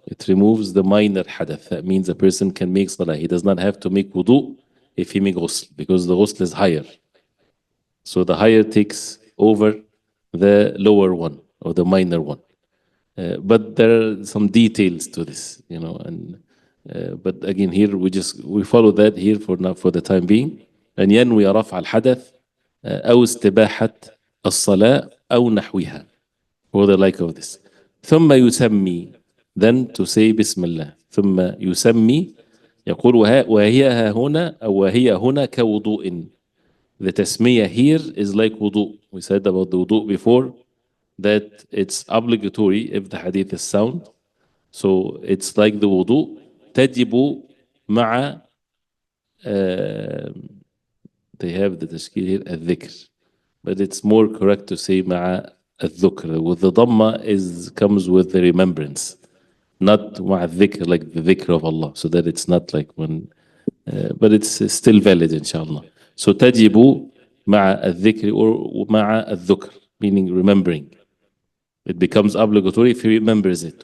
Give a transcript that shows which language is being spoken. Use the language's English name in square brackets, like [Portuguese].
[English] It removes the minor hadath. That means a person can make salah. He does not have to make wudu if he make ghusl, because the ghusl is higher. So the higher takes over the lower one or the minor one. But there are some details to this, and But again here we follow that here for now for the time being. [Arabic] أن ينوي رفع الحدث أو استباحة الصلاة أو نحوها [English] or the like of this. [Arabic] ثم يسمي, [English] then to say [Arabic] بسم الله. ثم يسمي, يقول وهي ها هنا أو وهي هنا كوضوء. [English] The tasmiyah here is like wudu. We said about the wudu before that it's obligatory if the hadith is sound. So it's like the wudu. [Arabic] تجب مع [English] they have the تشكيل here الذكر, but it's more correct to say [Arabic] مع الذكر. [English] With the dhamma comes with the remembrance, not [Arabic] مع الذكر [English] like the dhikr of Allah. So that it's not like when, but it's still valid inshallah. [Arabic] So تجب مع الذكر or مع الذكر, [English] meaning remembering. It becomes obligatory if he remembers it.